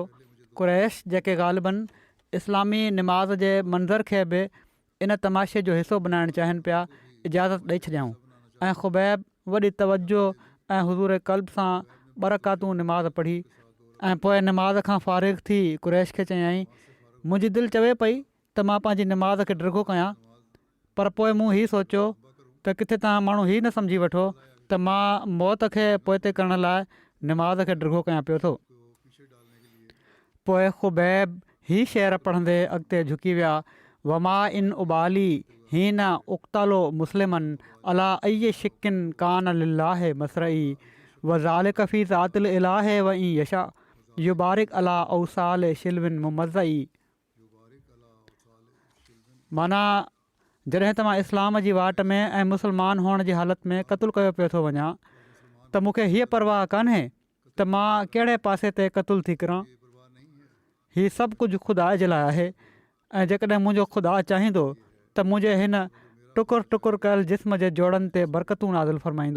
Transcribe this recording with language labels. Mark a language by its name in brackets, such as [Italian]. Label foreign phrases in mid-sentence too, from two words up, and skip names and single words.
[Sindhi] कुरैश जेके ग़ालिबन इस्लामी निमाज़ जे मंज़र खे बि इन तमाशे जो हिसो बनाइणु चाहिनि पिया, इजाज़त ॾेई छॾियऊं ऐं ख़ुबैब वॾी तवजो ऐं हुज़ूर क़ल्ब सां बरकातू निमाज़ पढ़ी ऐं पोइ निमाज़ खां फ़ारिग़ थी कुरैश खे चयाईं, मुंहिंजी दिलि चवे पई त मां पंहिंजी निमाज़ खे डिघो कयां, पर पोइ मूं हीउ सोचियो त किथे तव्हां माण्हू हीउ न सम्झी वठो त मां मौत खे पोइते करण लाइ निमाज़ खे डिघो कयां पियो थो। पोइ ख़ुबैब ही शेर पढ़ंदे अॻिते झुकी विया, [Arabic] وما إن أبالي حين أقتل مسلما على أي شق كان لله مصرعي وذلك في ذات الإله وإن يشأ يبارك على أوصال شلو ممزع. [Sindhi] माना जॾहिं त मां इस्लाम जी वाट में ऐं मुस्लमान हुअण जी हालति में क़तलु कयो पियो थो वञा त मूंखे हीअ परवाह कान्हे त मां कहिड़े पासे ते क़तलु थी किरां। हीउ सभु कुझु ख़ुदा जे लाइ आहे ऐं जेकॾहिं मुंहिंजो ख़ुदा चाहींदो त मुंहिंजे हिन टुकुर टुकुर कयल जिस्म जे जोड़नि ते बरकतूं नाज़िल फ़रमाईंदो।